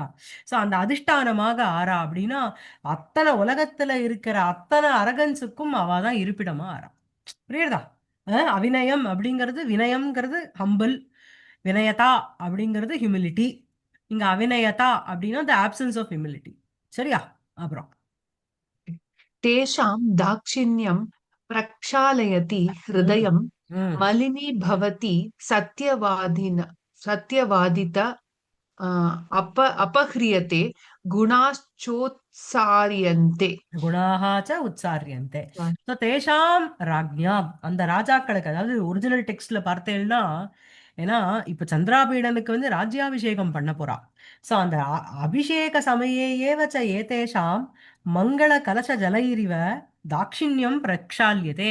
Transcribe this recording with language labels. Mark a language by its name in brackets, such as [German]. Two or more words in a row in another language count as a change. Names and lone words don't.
[Tamil] சோ அந்த அதிஷ்டானமாக ஆறா அப்படின்னா அத்தனை உலகத்துல இருக்கிற அத்தனை அரகன்ஸுக்கும் அவ தான் இருப்பிடமா ஆறா. புரியுதா? அவிநயம் அப்படிங்கிறது, வினயம்ங்கிறது ஹம்பிள், வினயதா அப்படிங்கிறது ஹியூமிலிட்டி. இங்க அவிநயதா அப்படின்னா [English] the absence of humility. [Tamil] சரியா? அப்புறம் [Sanskrit] तेषां दाक्षिण्यं प्रक्षालयति ம் हृदयं ம் मलिनीभवति सत्यवादित अपह्रियते गुणाश्चोत्सार्यन्ते। गुणाः च उत्सार्यन्ते. [Tamil] ஸோ [Sanskrit] तेषां राज्ञाम् [Tamil] அந்த ராஜாக்களுக்கு, அதாவது [English] original textல [Tamil] பார்த்தேன்னா, ஏன்னா இப்ப சந்திராபீடனுக்கு வந்து ராஜ்யாபிஷேகம் பண்ண போறா. [Sanskrit] ஸோ அந்த अभिषेक समये एवच्च एतेषां मङ्गल कलश जलैरिव दाक्षिण्यं प्रक्षाल्यते.